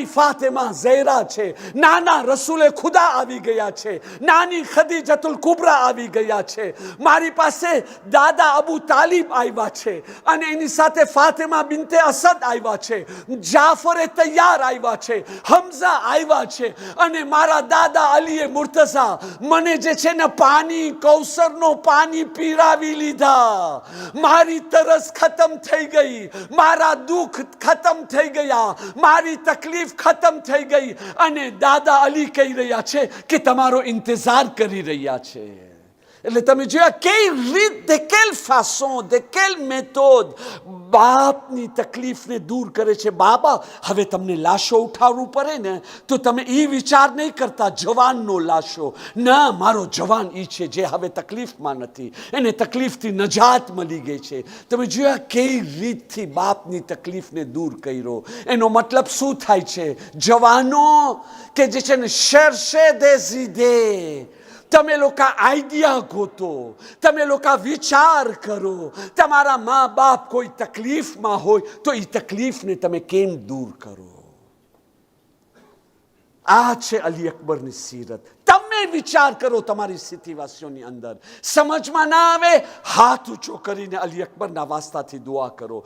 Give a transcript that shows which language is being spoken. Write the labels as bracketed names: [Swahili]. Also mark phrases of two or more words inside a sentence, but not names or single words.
[Gujarati] ફાતિમા ઝહેરા છે, નાના રસૂલે ખુદા આવી ગયા છે, નાની ખદીજતુલ કુબરા આવી ગયા છે, મારી પાસે દાદા અબુ તાલિબ આવ્યા છે અને એની સાથે ફાતિમા બિનતે અસદ આવ્યા છે, જાફરે તૈયાર આવ્યા છે, હમઝા આવ્યા છે અને મારા દાદા અલીએ મુર્તઝા મને જે છે ને પાણી, કૌસરનો પાણી પીરાવી લીધા. મારી તરસ ખતમ થઈ ગઈ, મારા દુઃખ ખતમ થઈ ગયા, મારી તકલીફ ખતમ થઈ ગઈ અને દાદા અલી કહી રહ્યા છે કે તમારો ઇંતજાર કરી રહ્યા છે. એટલે તમે જોયા કઈ રીત, [French] de quelle façon, de quelle méthode [Gujarati] બાપની તકલીફને દૂર કરે છે. બાબા હવે તમને લાશો ઉઠાવવું પડે ને તો તમે એ વિચાર નહીં કરતા જવાનનો લાશો, ના, મારો જવાન એ છે જે હવે તકલીફમાં નથી, એને તકલીફથી નજાત મળી ગઈ છે. તમે જોયા કઈ રીતથી બાપની તકલીફને દૂર કર્યો. એનો મતલબ શું થાય છે? જવાનો કે જે છે ને શેરશે [French] des idées, [Gujarati] તમે લોકો આઈડિયા ગોતો, તમે લોકો વિચાર કરો. તમારા મા બાપ કોઈ તકલીફમાં હોય તો એ તકલીફને તમે કેમ દૂર કરો? આ છે અલી અકબરની સીરત. તમે વિચાર કરો તમારી સ્થિતિવાસીઓની અંદર. સમજમાં ના આવે, હાથ ઊંચો કરીને અલી અકબરના વાસ્તાથી દુઆ કરો.